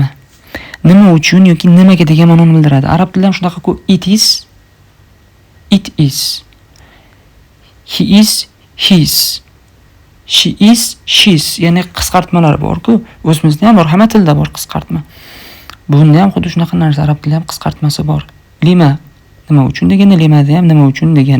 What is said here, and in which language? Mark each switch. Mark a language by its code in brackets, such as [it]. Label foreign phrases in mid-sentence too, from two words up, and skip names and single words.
[uz] Nima uchun yoki nimaga degan ma'noni bildiradi. Arab tilida ham shunaqa-ku, [en] it is, he is, his, she is, she's, [uz] ya'ni qisqartmalar bor-ku, o'zimizda ham bor, hamma tilda bor qisqartma. Bunda ham xuddi shunaqa narsa, arab tilida ham qisqartmasi bor. Lima nima uchun degani, limada ham nima uchun degani.